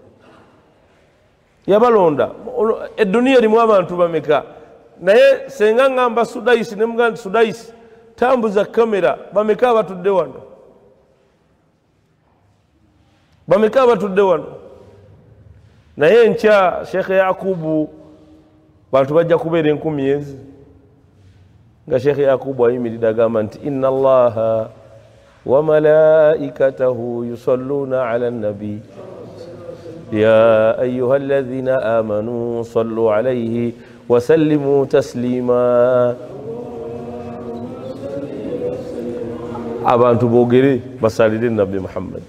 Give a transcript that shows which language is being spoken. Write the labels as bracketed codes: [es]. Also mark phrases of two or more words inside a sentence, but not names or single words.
[lg] Edduniya erimu abantu bameka, naye senga ngamba Sudaisi ne mugamba nti Sudaisi tambuza kamera, bameka abatudde wano? Bameka abatudde wano? Naye nkya Sheikh Yakubu bantu bajja kubeera 10,000 nga Sheikh Yakubu ayimiridde agamba nti [ar] إن الله وملائكته يصلون على النبي يا أيها الذين آمنوا صلوا عليه وسلموا تسليما. [lg] Abantu boogere basalire Nabbi Muhammad.